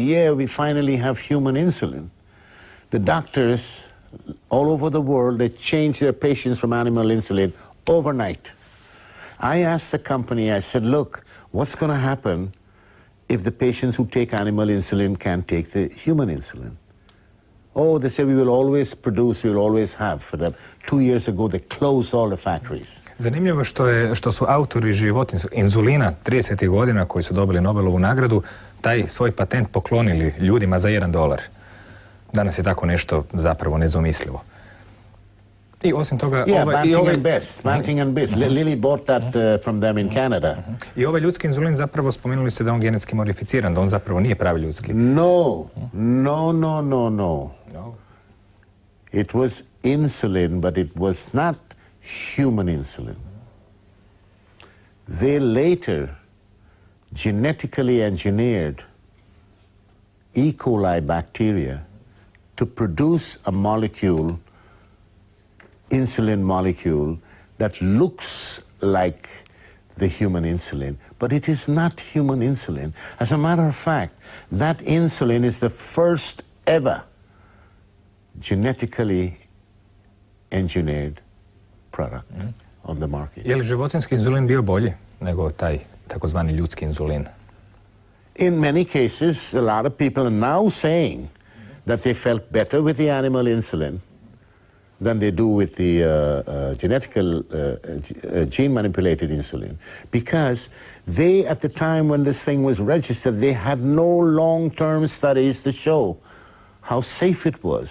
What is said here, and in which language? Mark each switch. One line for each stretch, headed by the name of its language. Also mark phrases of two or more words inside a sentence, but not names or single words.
English: Yeah, we finally have human insulin. The doctors all over the world, they changed their patients from animal insulin overnight. I asked the company, I said, look, what's going to happen if the patients who take animal insulin can't take the human insulin? Oh, they say we will always produce, we will always have for them. 2 years ago, they closed all the factories.
Croatian: Zanimljivo što su autori životinjskog inzulina 30. godina koji su dobili Nobelovu nagradu taj svoj patent poklonili ljudima za $1. Danas je tako nešto zapravo nezamislivo. I osim toga...
English: Banting and Best. Lilly bought that from them in Canada.
Croatian: I ovaj ljudski inzulin zapravo spomenuli ste da on genetski modificiran, da on zapravo nije pravi ljudski.
English: No. It was insulin, but it was not human insulin. They later genetically engineered E. coli bacteria to produce a molecule, insulin molecule, that looks like the human insulin, but it is not human insulin. As a matter of fact, that insulin is the first ever genetically engineered product on the market.
Croatian: Je li životinjski inzulin bio bolji nego taj takozvani ljudski inzulin?
English: In many cases, a lot of people are now saying that they felt better with the animal insulin than they do with the gene-manipulated insulin. Because they, at the time when this thing was registered, they had no long-term studies to show how safe it was.